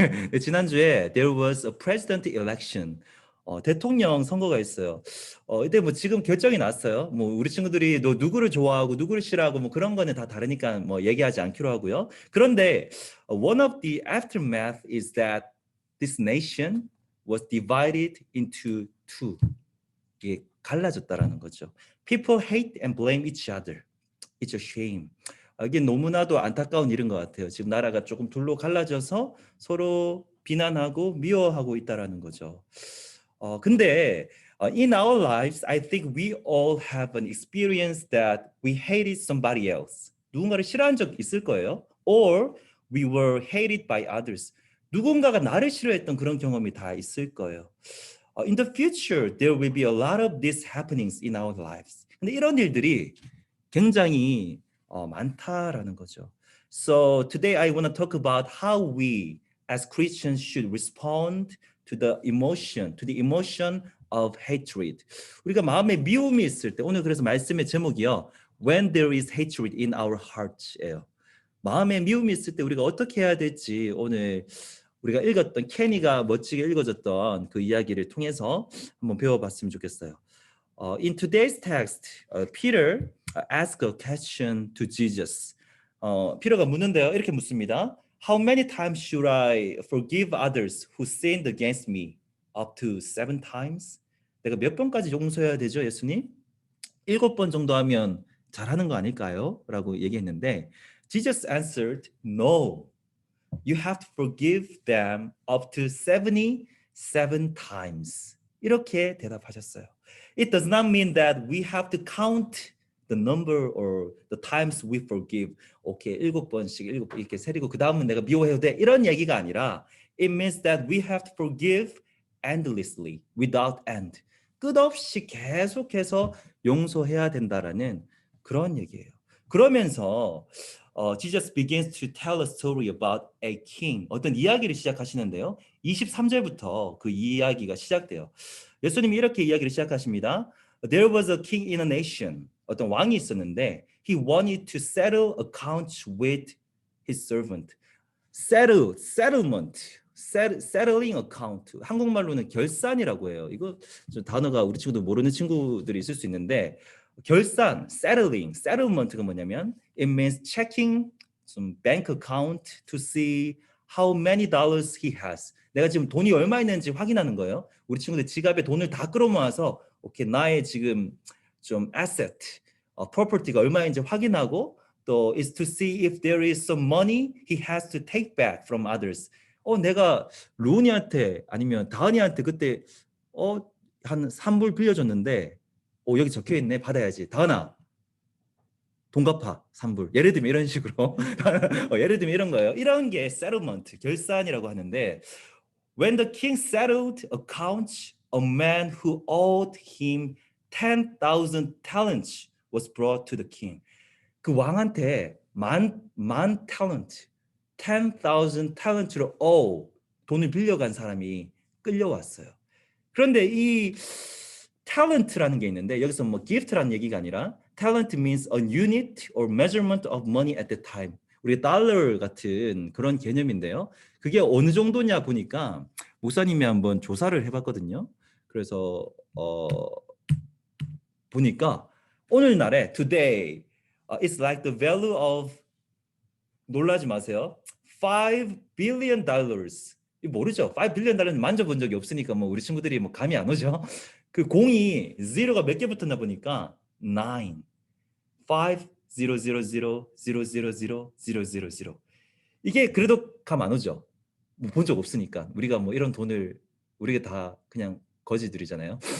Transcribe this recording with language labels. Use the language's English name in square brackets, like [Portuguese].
[Korean] 네, 지난주에 [English] there was a president election. [Korean] 대통령 선거가 있어요. 근데 뭐 지금 결정이 났어요. 뭐 우리 친구들이 너 누구를 좋아하고 누구를 싫어하고 뭐 그런 거는 다 다르니까 뭐 얘기하지 않기로 하고요. 그런데 [English] one of the aftermath is that this nation was divided into two. [Korean] 이게 갈라졌다라는 거죠. [English] People hate and blame each other. It's a shame. [Korean] 이게 너무나도 안타까운 일인 것 같아요. 지금 나라가 조금 둘로 갈라져서 서로 비난하고 미워하고 있다라는 거죠. 근데 [English] in our lives, I think we all have an experience that we hated somebody else. [Korean] 누군가를 싫어한 적 있을 거예요. [English] Or we were hated by others. [Korean] 누군가가 나를 싫어했던 그런 경험이 다 있을 거예요. [English] In the future, there will be a lot of these happenings in our lives. [Korean] 근데 이런 일들이 굉장히 많다라는 거죠. [English] So today I want to talk about how we as Christians should respond to the emotion of hatred. [Korean] 우리가 마음에 미움이 있을 때, 오늘 그래서 말씀의 제목이요. [English] When there is hatred in our hearts예요. [Korean] 마음에 미움이 있을 때 우리가 어떻게 해야 될지 오늘 우리가 읽었던 케니가 멋지게 읽어줬던 그 이야기를 통해서 한번 배워봤으면 좋겠어요. [English] In today's text, Peter asked a question to Jesus. [Korean] 피터가 묻는데요. 이렇게 묻습니다. [English] How many times should I forgive others who sinned against me? Up to 7 times? [Korean] 내가 몇 번까지 용서해야 되죠, 예수님? 7번 정도 하면 잘하는 거 아닐까요? 라고 얘기했는데 [English] Jesus answered, No. You have to forgive them up to 77 times. [Korean] 이렇게 대답하셨어요. [English] It does not mean that we have to count the number or the times we forgive. [Korean] 오케이, 7번씩 이렇게 세리고 그 다음은 내가 미워해도 돼. 이런 얘기가 아니라 [English] it means that we have to forgive endlessly, without end. [Korean] 끝없이 계속해서 용서해야 된다라는 그런 얘기예요. 그러면서 [English] Jesus begins to tell a story about a king. [Korean] 어떤 이야기를 시작하시는데요. 23절부터 그 이야기가 시작돼요. 예수님이 이렇게 이야기를 시작하십니다. [English] There was a king in a nation. [Korean] 어떤 왕이 있었는데 [English] he wanted to settle accounts with his servant. settling account. [Korean] 한국말로는 결산이라고 해요. 이거 좀 단어가 우리 친구들 모르는 친구들이 있을 수 있는데 결산, settlement가 뭐냐면 [English] it means checking some bank account to see how many dollars he has. [Korean] 내가 지금 돈이 얼마 있는지 확인하는 거예요. 우리 친구들 지갑에 돈을 다 끌어모아서 오케이, 나의 지금 좀 asset, property가 얼마인지 확인하고 또 [English] is to see if there is some money he has to take back from others. [Korean] 내가 루니한테 아니면 다은이한테 그때 한 3불 빌려줬는데 여기 적혀있네. 받아야지. 다은아 돈 갚아 3불. 예를 들면 이런 식으로 예를 들면 이런 거예요. 이런 게 settlement, 결산이라고 하는데 [English] When the king settled accounts, a man who owed him 10,000 talents was brought to the king. [Korean] 그 왕한테 만 talent, 10,000 talent를 돈을 빌려간 사람이 끌려왔어요. 그런데 이 talent라는 게 있는데 여기서 뭐 gift라는 얘기가 아니라 [English] talent means a unit or measurement of money at the time. [Korean] 우리 달러 같은 그런 개념인데요. 그게 어느 정도냐 보니까 목사님이 한번 조사를 해봤거든요. 그래서 보니까 오늘날에 [English] today it's like the value of [Korean] 놀라지 마세요. $5 billion. 모르죠. $5 billion 만져본 적이 없으니까 뭐 우리 친구들이 뭐 감이 안 오죠. 그 공이 zero가 몇 개 붙었나 보니까 9, 5, 0, 0, 0, 0, 0, 0, 0, 0, 0. 이게 그래도 감 안 오죠. 뭐 본 적 없으니까. 우리가 뭐 이런 돈을 우리가 다 그냥 거지들이잖아요.